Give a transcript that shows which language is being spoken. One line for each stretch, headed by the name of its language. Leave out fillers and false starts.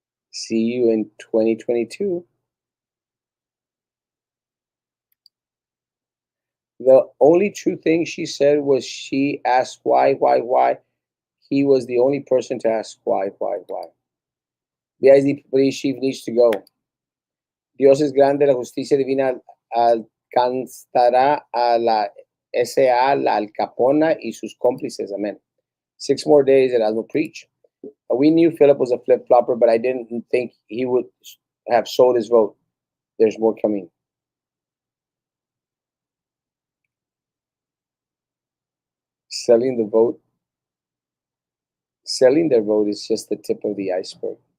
English: See you in 2022. The only true thing she said was she asked why. He was the only person to ask why. The ISD police chief needs to go.
Spanish: Dios es grande, la justicia divina alcanzará a la SA, la Alcapona y sus cómplices.
English: Amen. 6 more days and I will preach. We knew Philip was a flip flopper, but I didn't think he would have sold his vote. There's more coming. Selling the vote, selling their vote is just the tip of the iceberg.